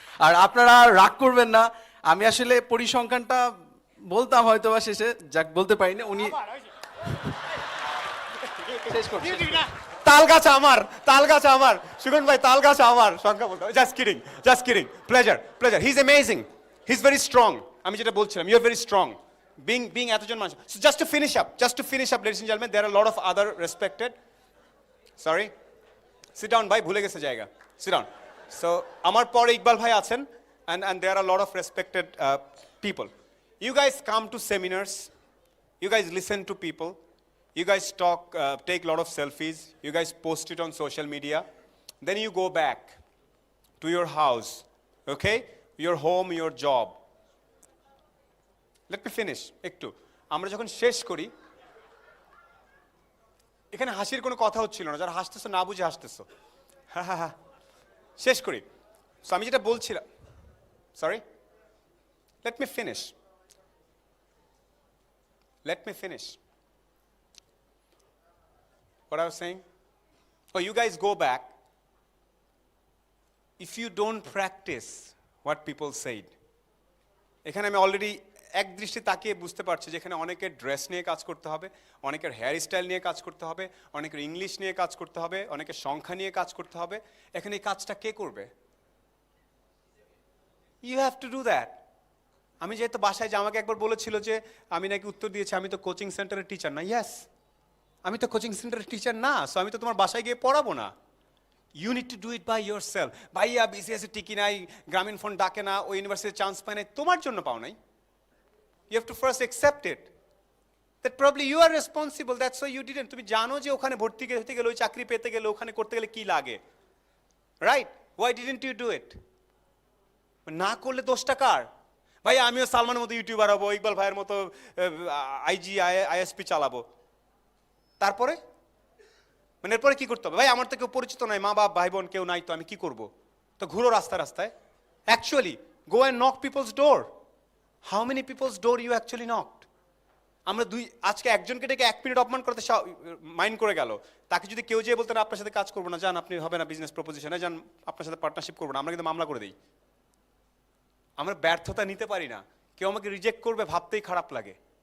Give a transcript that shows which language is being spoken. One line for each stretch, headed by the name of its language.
Bangla: আর আপনারা রাগ করবেন না, আমি আসলে পরিসংখ্যানটা বলতাম হয়তো বা শেষে, যাক বলতে পারি না। উনি তাল গাছ আমার, তাল গাছ আমার, সুগন ভাই তাল গাছ আমার, সংখ্যা বলতে।
English: Just kidding, just kidding, pleasure, pleasure. He is amazing, he is very strong.
Bangla: আমি যেটা বলছিলাম,
English: You are very strong. Being
Bangla: এতজন মানুষ।
English: So just to finish up, ladies and gentlemen, there are a lot of other respected. Sorry, sit down, bhai,
Bangla: bhule geche jayega.
English: Sit down. So
Bangla: amar pore Iqbal bhai achen,
English: and there are a lot of respected people. You guys come to seminars, you guys listen to people, you guys talk, take a lot of selfies, you guys post it on social media, then you go back to your house, okay, your home, your job. Let me finish একটু।
Bangla: আমরা যখন শেষ করি, এখানে হাসির কোনো কথা হচ্ছিল না, যারা হাসতেছো না বুঝে হাসতেছো, হ্যাঁ হ্যাঁ হ্যাঁ, শেষ করি। সো আমি যেটা বলছিলাম,
English: Sorry, let me finish, let me finish what I was saying. Oh, you guys go back. If you don't practice what people said,
Bangla: এখানে আমি অলরেডি এক দৃষ্টি তাকিয়ে বুঝতে পারছি যে এখানে অনেকের ড্রেস নিয়ে কাজ করতে হবে, অনেকের হেয়ার স্টাইল নিয়ে কাজ করতে হবে, অনেকের ইংলিশ নিয়ে কাজ করতে হবে, অনেকের সংখ্যা নিয়ে কাজ করতে হবে। এখানে এই কাজটা কে করবে?
English: You have to do that.
Bangla: আমি যেহেতু বাসায় যে আমাকে একবার বলেছিল যে আমি নাকি উত্তর দিয়েছি আমি তো কোচিং সেন্টারের টিচার না। ইয়েস, আমি তো কোচিং সেন্টারের টিচার না, সো আমি তো তোমার বাসায় গিয়ে পড়াবো না।
English: You need to do it by yourself.
Bangla: ভাইয়া বিসিএসে টিকি নাই, গ্রামীণ ফোন ডাকে না, ওই ইউনিভার্সিটির চান্স পায় নাই, তোমার জন্য পাও নাই।
English: You have to first accept it that probably you are responsible, that's why you didn't.
Bangla: তুমি জানো যে ওখানে ভর্তি হতে গেলে, ওই চাকরি পেতে গেলে, ওখানে করতে গেলে কি লাগে, right?
English: why didn't you do it?
Bangla: না করলে দোষটা কার? ভাই আমিও সালমানের মতো ইউটিউবার হবো, ইকবাল ভাইয়ের মতো আইজি আইএসপি চালাবো, তারপরে মানে এরপরে কি করতে হবে? ভাই আমার তো কেউ পরিচিত নাই, মা বাপ ভাই বোন কেউ নাই, তো আমি কি করব? তো ঘুরো রাস্তায় রাস্তায়।
English: Actually go and knock people's door. How many people's door you actually knocked?
Bangla: আমরা আজকে একজনকে ডেকে 1 মিনিট অপমান করতে মাইন্ড করে গেল, তাকে যদি কেউ যেয়ে বলতেন আপনার সাথে কাজ করবো না, যান আপনি হবে না বিজনেস প্রপোজিশনে, যান আপনার সাথে পার্টনারশিপ করবো না, আমরা কিন্তু মামলা করে দিই। আমরা ব্যর্থতা নিতে পারি না, কেউ আমাকে রিজেক্ট করবে ভাবতেই খারাপ লাগে।